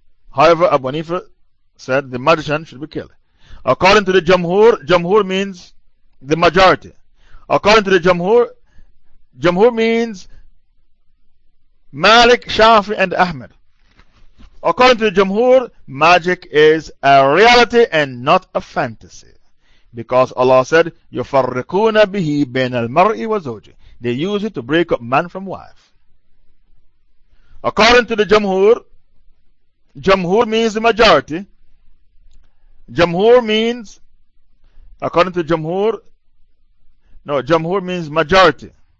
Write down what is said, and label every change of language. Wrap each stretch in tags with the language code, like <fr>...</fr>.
<en>However, Abu Hanifa said the magician should be killed. According to the Jamhur, Jamhur means the majority. According to the Jamhur, Jamhur means Malik, Shafi, and Ahmed. According to the Jamhur, magic is a reality and not a fantasy. Because Allah said,</en> <ar>يُفَرِّقُونَ بِهِ بَيْنَ الْمَرْءِ وَزَوْجِهِ.</ar> <en>They use it to break up man from wife. According to the Jamhur, Jamhur means the majority. Jamhur means, according to Jamhur, no, Jamhur means majority.</en>